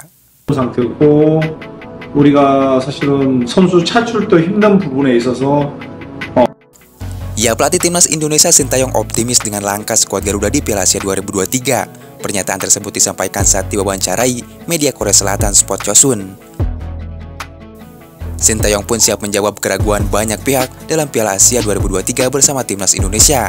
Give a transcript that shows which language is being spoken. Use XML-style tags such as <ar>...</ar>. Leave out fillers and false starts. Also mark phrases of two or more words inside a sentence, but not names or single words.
<ko>상태고 우리가 사실은 선수 차출도 힘든 부분에 있어서</ko> <id>Ya, pelatih timnas Indonesia Sintayong optimis dengan langkah skuad Garuda di Piala Asia 2023. Pernyataan tersebut disampaikan saat diwawancarai media Korea Selatan Sport Chosun. Sintayong pun siap menjawab keraguan banyak pihak dalam Piala Asia 2023 bersama timnas Indonesia.</id>